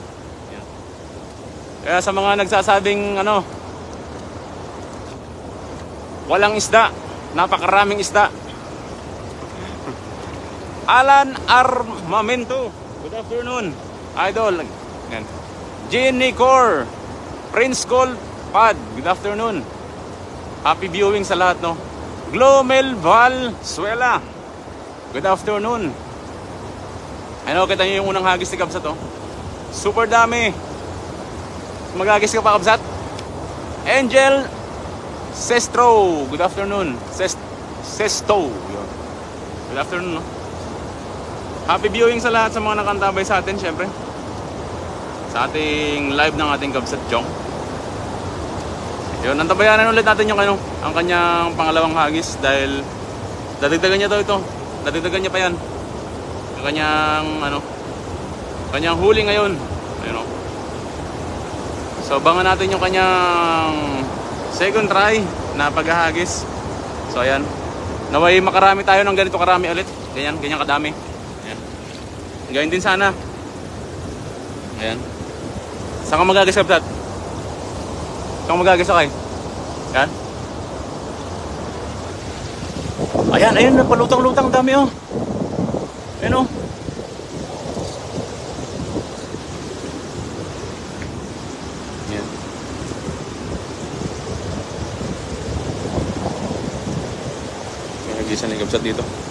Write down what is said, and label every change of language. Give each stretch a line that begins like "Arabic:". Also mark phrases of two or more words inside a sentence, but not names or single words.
Filipino: Ayan. Kaya sa mga nagsasabing walang isda, napakaraming isda.
English: Alan Armamento, good afternoon, idol.
Filipino: Ayan.
English: Jenny Core, Prince Gold Pad, good afternoon. Happy viewing
Filipino: sa lahat, no?
English: Glomel Val Suela, good afternoon.
Filipino: Ano, kita nyo yung unang hagis ni Kabsat, oh. Super dami. Maghagis ka pa, Kabsat? Angel Sestro,
English: good afternoon. Sesto, good afternoon, no? Happy viewing
Filipino: sa lahat sa mga nakantabay sa atin, syempre. Sa ating live ng ating Kabsat Chong. Yun, antabayanan ulit natin yung ang kanyang pangalawang hagis dahil dadagdagan niya daw ito. Dadagdagan niya pa yan. Yung kanyang huli ngayon. Ayun, oh. So, abangan natin yung kanyang
English: second try
Filipino: na paghahagis. So, ayan. Naway makarami tayo ng ganito karami ulit. Ganyan kadami. Ayan. Gawin din sana. Ayan. Saan ka magagas, Kabsat? Saan ka magagas, okay? Ayan. Ayan, napalutang-lutang dami, oh. Ayan, oh. Ayan. May nagisan ng Kabsat dito.